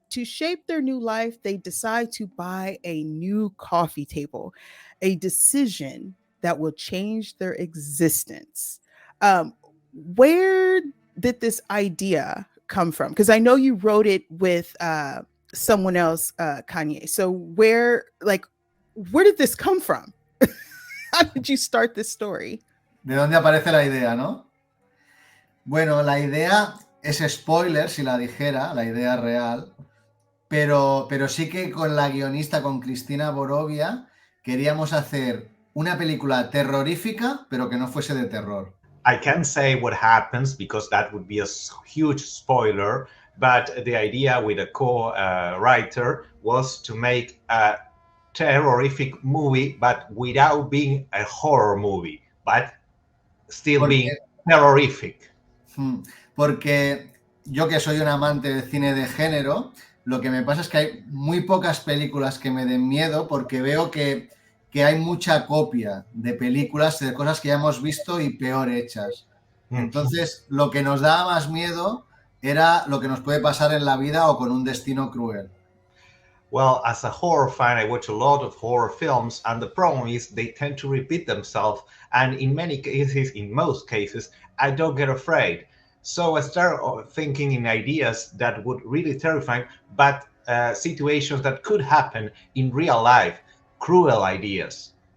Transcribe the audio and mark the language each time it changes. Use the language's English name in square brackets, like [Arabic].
[English] To shape their new life, they decide to buy a new coffee table, a decision that will change their existence. Um, where did this idea come from? Because I know you wrote it with someone else, Caye. So where did this come from? How did you start this story? [Spanish] ¿De dónde aparece la idea, no? Bueno, la idea es spoiler, si la dijera, la idea real, pero sí que con la guionista, con Cristina Borovia, queríamos hacer una película terrorífica, pero que no fuese de terror. [English] I can't say what happens because that would be a huge spoiler, but the idea with a co-writer was to make a terrorific movie, but without being a horror movie, but still being terrorific. [Spanish] Porque yo, que soy un amante del cine de género, lo que me pasa es que hay muy pocas películas que me den miedo, porque veo que hay mucha copia de películas, de cosas que ya hemos visto y peor hechas. Entonces, lo que nos daba más miedo era lo que nos puede pasar en la vida o con un destino cruel. [English] Well, as a horror fan, I watch a lot of horror films, and the problem is they tend to repeat themselves, and in most cases, I don't get afraid. So I start thinking in ideas that would really terrify, but situations that could happen in real life, cruel ideas.